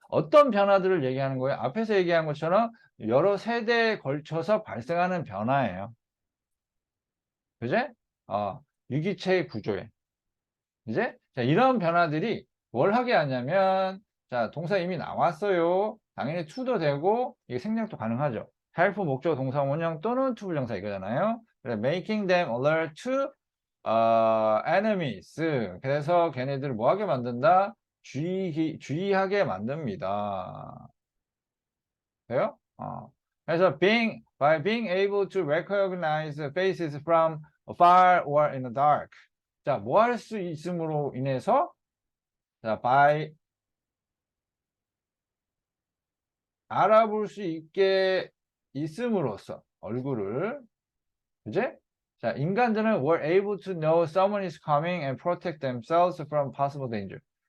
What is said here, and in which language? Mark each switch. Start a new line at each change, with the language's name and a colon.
Korean: 어떤 변화들을 얘기하는 거예요? 앞에서 얘기한 것처럼 여러 세대에 걸쳐서 발생하는 변화예요. 그지? 유기체의 구조에. 이제 자, 이런 변화들이 뭘 하게 하냐면 자, 동사 이미 나왔어요. 당연히 to도 되고 이게 생략도 가능하죠. help 목적 동사 원형 또는 to 부정사 이거잖아요.
English: 그래, making them alert to enemies.
Korean: 그래서 걔네들을 뭐하게 만든다? 주의하게 만듭니다. 돼요?
English: 그래서 by being able to recognize faces from afar or in the dark.
Korean: 자, 뭐 할 수 있음으로 인해서 자, by 알아볼 수 있게 있음으로써 얼굴을 이제 자, 인간들은
English: were able to know someone is coming and protect themselves from possible danger.